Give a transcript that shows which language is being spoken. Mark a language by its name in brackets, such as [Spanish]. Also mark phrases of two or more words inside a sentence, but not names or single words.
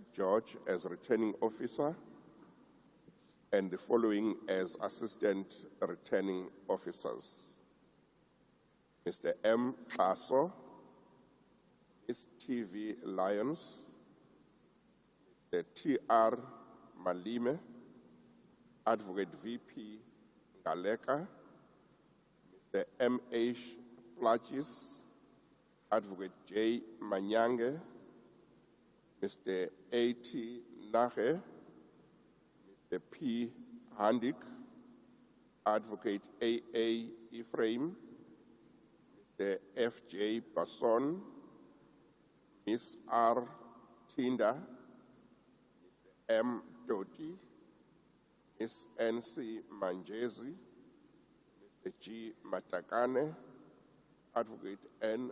[English] George as returning officer, and the following as assistant returning officers: Mr. M. Paso, Ms. T.V. Lyons, Mr. T.R. Malime, Advocate V.P. Ngaleka, Mr. M.H. Plachis, Advocate J. Manyange, Mr. A.T. Nahe, Mr. P. Handik, Advocate A.A. Ephraim, Mr. F.J. Basson, Ms. R. Tinda, Mr. M. Doti, Ms. N.C. Manjezi, Mr. G. Matakane, Advocate N.